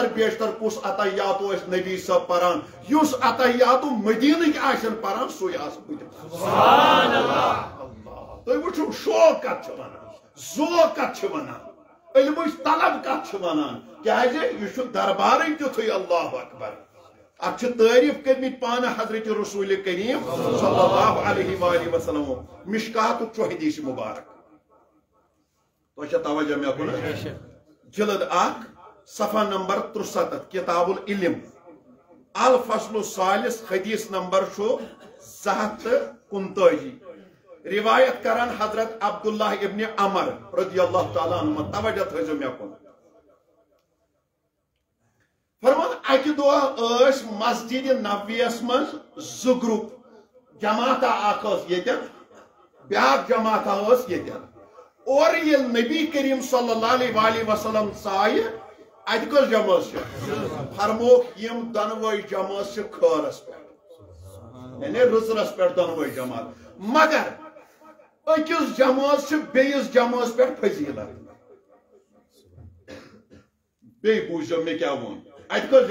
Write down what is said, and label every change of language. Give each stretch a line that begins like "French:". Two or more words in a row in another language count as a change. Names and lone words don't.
Kashmiri: بیشتر کُس عطیاتو ٲسۍ نبی صب پران یُس عطیاتو مدینٕکۍ آسن پران سُے آسہٕ بہٕ تہِ
Arabic: سبحان اللہ
Kashmiri: تُہۍ وٕچھِو شوق کتھ چھِ ونان ذوق کتھ چھِ ونان علمٕچ طلب کتھ چھِ ونان کیازِ یہِ چھُ دربارٕے تیُتھُے
Arabic: اللہ اکبر
Kashmiri: اتھ چھِ تعریف کٔرمٕتۍ پانہٕ حضرت رسول کریم
Arabic: صلی اللہ علیہ وآلہ وسلم
Kashmiri: مشکاتُک چھُ حدیث مبارک توجہ میں کن جلد 1 صفحہ نمبر 63
Arabic: کتاب العلم الفصل الثالث
Kashmiri: حدیث نمبر 229 روایت کران حضرت عبداللہ ابن عمر
Arabic: رضی اللہ تعالیٰ عنہ
Kashmiri: توجہ تھٲیزیو میں کن فرمان اکہ دۄہ ٲسۍ مسجد نبویس منٛز 2 گروپ جماعتہ اکھ ٲس ییٚتٮ۪ن بیٛاکھ جماعتہ ٲس ییٚتٮ۪ن اور ییٚلہِ نبی کریم
Arabic: صلی اللہ علیہ وآلہ وسلم
Kashmiri: ژایہِ اتہِ کۄس جمٲژ چھِ فرموکھ یِم دۄنوَے جمٲژ چھِ خٲرس پٮ۪ٹھ یعنی رٕژرس پٮ۪ٹھ دۄنوَے جماعت مگر أکِس جمٲژ چھِ بیٚیِس جمٲژ پٮ۪ٹھ فضیلت بیٚیہِ بوٗزِو مےٚ کیٛاہ ووٚن اتہِ کۄس